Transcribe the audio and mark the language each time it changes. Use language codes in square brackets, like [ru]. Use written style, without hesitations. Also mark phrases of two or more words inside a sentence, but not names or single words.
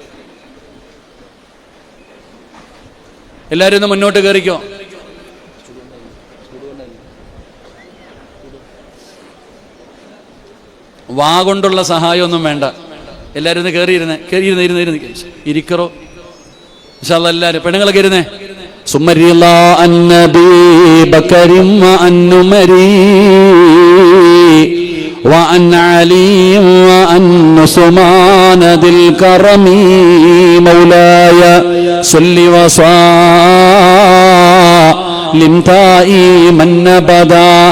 [ml] എല്ലാവരും ഒന്ന് മുന്നോട്ട് കയറിക്കോ. വാ കൊണ്ടുള്ള സഹായമൊന്നും വേണ്ട. എല്ലാവരും ഒന്ന് കയറിയിരുന്നേ. ഇരിക്കറോ [ar] إن شاء الله. [ml] എല്ലാവരും പെണ്ണുങ്ങളൊക്കെ ഇരുന്നേ. [ar] ثم رضا النبي بكر وعن عمري وعن علي وعن عثمان ذي الكرم مولاي صل وسلم دائما ابدا